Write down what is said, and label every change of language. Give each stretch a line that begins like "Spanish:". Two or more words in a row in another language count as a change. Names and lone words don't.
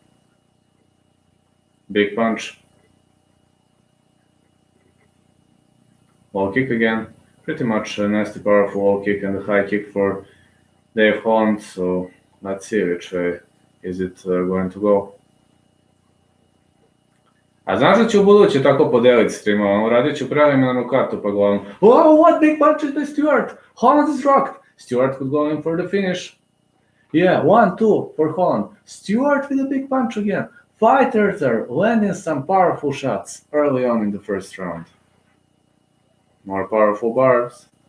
English: Big punch. Low kick again. Pretty much a nasty, powerful low kick and a high kick for Dave Holland. So, let's see which way is it going to go.
Serbian: A znaš da ću u buduće tako podeliti streamova? Radit ću preliminarnu kartu pa gledam.
English: Oh, what big punches by Stewart! Holland is rocked! Stewart could go in for the finish. Yeah, 1-2 for Holland. Stewart with a big punch again. Fighters are landing some powerful shots early on in the first round. More powerful bars.